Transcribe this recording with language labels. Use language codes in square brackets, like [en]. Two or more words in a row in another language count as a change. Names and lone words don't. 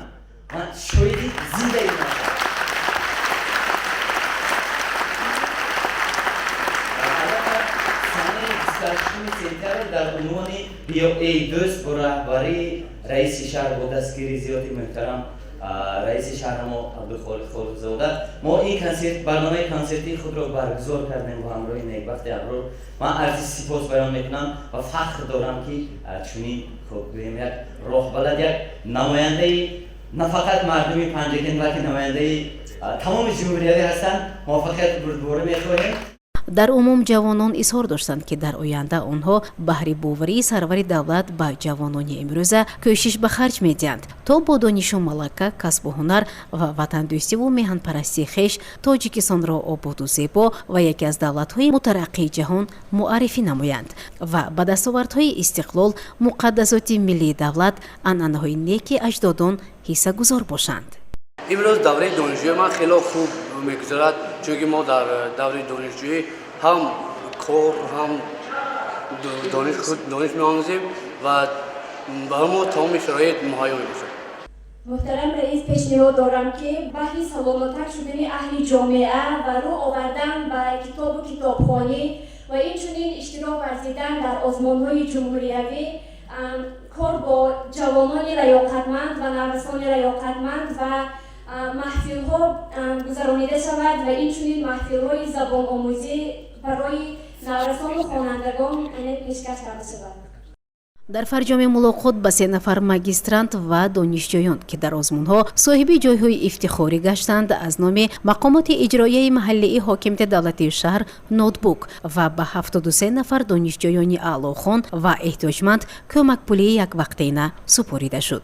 [fa] من شاهدی زنده این در عنوان BOA دوست با رهبری رئیس شهر با دستگیری زیاد محترم رئیس شهر ما عبدالخالق خالقزاده ما این کنسرت برنامه کنسرتی خود را برگزار کردیم با همراه نیکبخت ابرار. من عرض سپاس بیان میکنم و فخر دارم که چنین یک راه بلد یک نماینده نه فقط مردم پنجگین بلکه نماینده تمام جمهوریتی هستند. موفقیت بردباره میخواهیم. [tg] дар умум ҷавонон изҳор доштанд ки дар оянда онҳо баҳри боварии сарвари давлат ба ҷавонони имрӯза кӯшиш ба харҷ медиҳанд то бо донишу малака касбу ҳунар ва ватандӯстиву меҳанпарастии хеш тоҷикистонро ободу зебо ва яке аз давлатҳои мутараққии ҷаҳон муаррифӣ намоянд ва ба дастовардҳои истиқлол муқаддасоти миллии давлат анъанаҳои неки аҷдодон ҳиссагузор бошанд. [fa] امروز دوره دانشجویی من خیلی خوب میگذرد چون ما در دوره دانشجویی هم کار هم دانش می‌آموزیم و برای ما تمام شرایط مهیا می‌باشد. محترم رئیس پیشنهاد دارم که بحث سلامت‌تر شدن اهل جامعه و رو آوردن به کتاب و کتابخوانی و اینچنین اشتراک ورزیدن در آزمون‌های جمهوریتی کار با جوانان لیاقتمند و نوسان لیاقتمند و محفل‌ها گذرانیده شود و اینچنین محفل‌های زبان آموزی برای نوسان و خوانندگان پیشکش کرده شود. [tg] дар фарҷоми мулоқот ба 3 нафар магистрант ва донишҷӯён ки дар озмунҳо соҳиби ҷойҳои ифтихорӣ гаштанд аз номи мақомоти иҷроияи маҳаллии ҳокимияти давлатии шаҳр ноутбук ва ба 73 нафар донишҷӯёни аълохон ва эҳтиёҷманд кӯмакпулии яквақтина супорида шуд.